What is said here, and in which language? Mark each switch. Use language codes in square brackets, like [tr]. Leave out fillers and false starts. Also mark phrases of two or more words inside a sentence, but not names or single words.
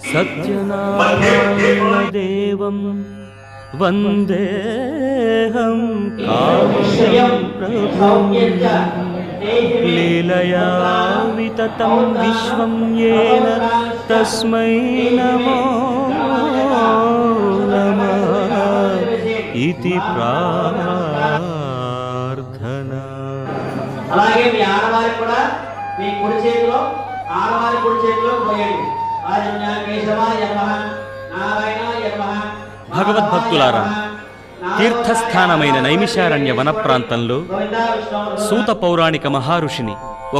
[sa] सत्यनारायणदेवं वन्देऽहं कामशं प्रभुं लीलया विततं विश्वं येन तस्मै नमो नमः इति प्रार्थना। [te] అలాగే మీ ఆడవారికి కూడా మీ కుడి చేతిలో ఆడవారి కుడి చేతిలో పోయండి. భగవద్భక్తులారా, తీర్థస్థానమైన నైమిషారణ్య వన ప్రాంతంలో సూత పౌరాణిక మహారుషిని ఒక